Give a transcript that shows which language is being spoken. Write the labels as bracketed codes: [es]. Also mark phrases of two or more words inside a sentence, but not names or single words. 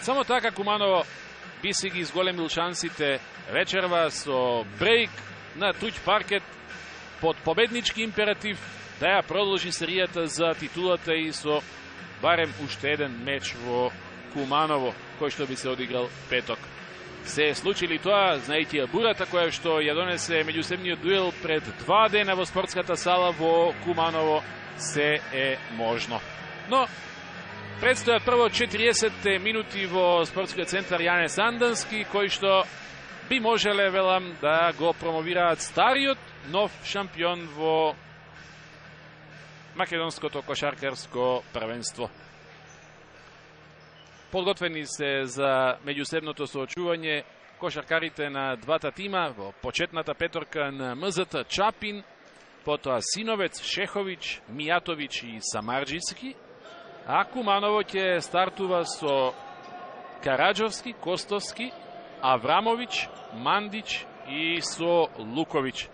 [mk] Само така Куманово би си ги изголемил шансите вечерва со брейк на туѓ паркет под победнички императив да ја продолжи серијата за титулата и со барем уште еден меч во Куманово, кој што би се одиграл петок. Се случили тоа, знаејќи ја бурата која што ја донесе меѓусебниот дуел пред 2 дена во спортската сала во Куманово, се е можно. Но Predstoja prvo 40 minuti vo sportski centar Jane Sandanski, koji što bi možele velam da go promoviraat stariot nov šampion vo makedonsko to košarkarsko prvenstvo. Подготвени се за меѓусебното соочување кошаркарите на двата тима во почетната петорка на МЗТ Чапин, потоа Синовец, Шехович, Мијатович и Самарџиски, а Куманово ќе стартува со Караџовски, Костовски, Аврамович, Мандич и со Лукович.